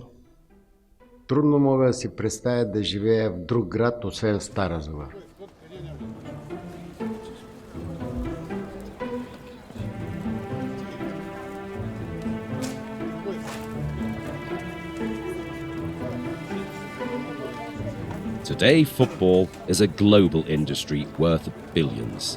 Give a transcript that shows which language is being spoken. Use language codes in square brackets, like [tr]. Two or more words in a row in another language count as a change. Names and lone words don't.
[bg] Трудно мога да си представя да живея в друг град, освен в Стара Загора. [en] Today, football is a global industry worth billions.